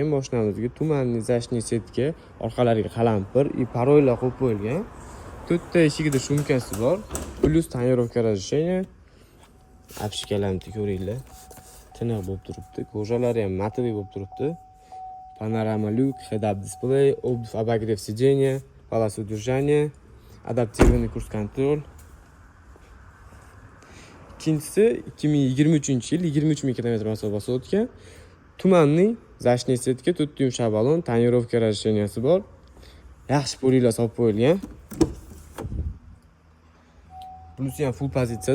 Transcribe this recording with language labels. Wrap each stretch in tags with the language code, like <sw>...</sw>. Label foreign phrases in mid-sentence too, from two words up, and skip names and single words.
<uz>Mashinamizga tumanli zashniy setka, orqalariga qalampir, paroylar qo'yib qo'yilgan. 4 ta eshigida shumkasi bor. Plus tonirovka разрешение. Apshikalarni ko'ringlar. Tiniq bo'lib turibdi. Ko'jalari ham matoviy bo'lib turibdi. Panorama люк,</uz> <en>head-up display,</en> <ru>обогрев сидения, полоса удержания, адаптированный курс-контроль.</ru> <uz>Ikkinchisi 2023-yil 23 ming kilometr masofa bosib o'tgan. Tumanning zashniy setka, 4 yumshoq balon, tonirovka разрешенияsi bor. Yaxshi polilar solib qo'yilgan. Bunisi ham full pozitsiyada.</uz>